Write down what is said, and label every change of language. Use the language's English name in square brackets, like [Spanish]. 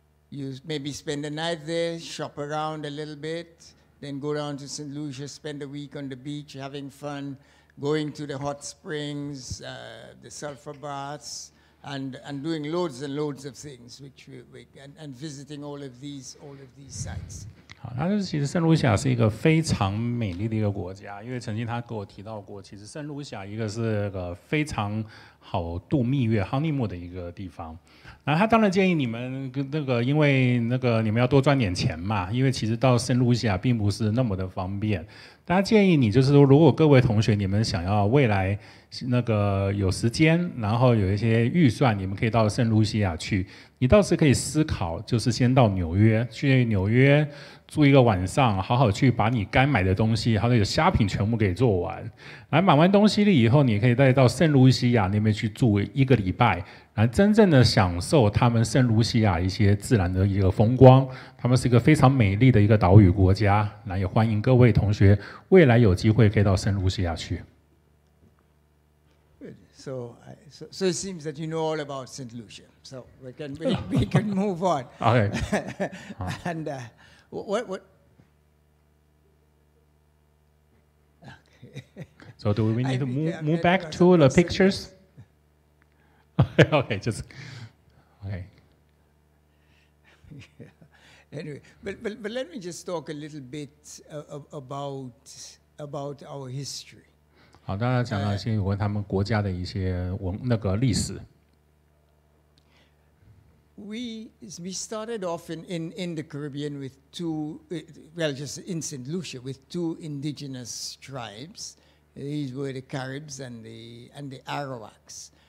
[English] You maybe spend the night there, shop around a little bit. Then go down to Saint Lucia, spend a week on the beach, having fun, going to the hot springs, the sulfur baths, and doing loads and loads of things, and visiting all of these sites. [Chinese] 好，它就是其实圣卢西亚是一个非常美丽的一个国家，因为曾经他跟我提到过，其实圣卢西亚一个是个非常好度蜜月 honeymoon 的一个地方。然后他当然建议你们因为你们要多赚点钱嘛，因为其实到圣卢西亚并不是那么的方便。大家建议你就是说，如果各位同学你们想要未来有时间，然后有一些预算，你们可以到圣卢西亚去。你倒是可以思考，就是先到纽约，去纽约住一个晚上，好好去把你该买的东西，还有虾品全部给做完。来买完东西了以后，你可以再到圣卢西亚那边去住1个礼拜，来真正的享受他们圣卢西亚一些自然的一个风光。他们是一个非常美丽的一个岛屿国家，来也欢迎各位同学未来有机会可以到圣卢西亚去。 [English] So it seems that you know all about Saint Lucia. So we can move on. Okay. And what? Okay. So do we need to move back to the pictures? Okay, just okay. Anyway, but let me just talk a little bit about our history. [Chinese] 好，大家讲到一些有关他们国家的一些历史。 [English] We started off in the Caribbean with just in Saint Lucia with 2 indigenous tribes. These were the Caribs and the Arawaks.